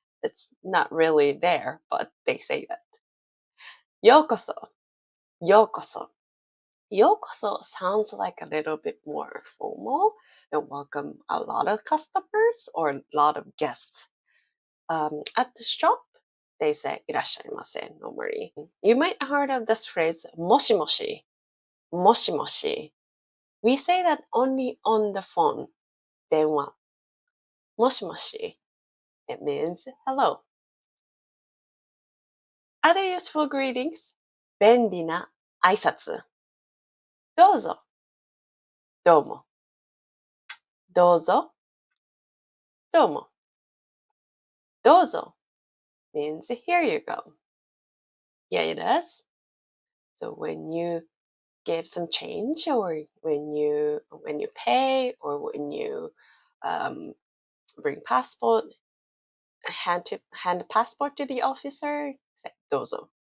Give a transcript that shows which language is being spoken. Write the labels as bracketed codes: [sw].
[en] It's not really there, but they say that. [ja] ようこそ。ようこそ。 [en] ようこそ sounds like a little bit more formal and welcome a lot of customers or a lot of guests. At the shop, they say いらっしゃいませ normally. You might have heard of this phrase もしもし もしもし We say that only on the phone [ja] 電話もしもし [en] It means hello. Other useful greetings [ja] 便利な挨拶どうぞどうもどうぞどうもどうぞ [en] means here you go. Yeah, it does. So when you give some change or when you pay or when you bring passport, hand the passport to the officer, say どうぞ.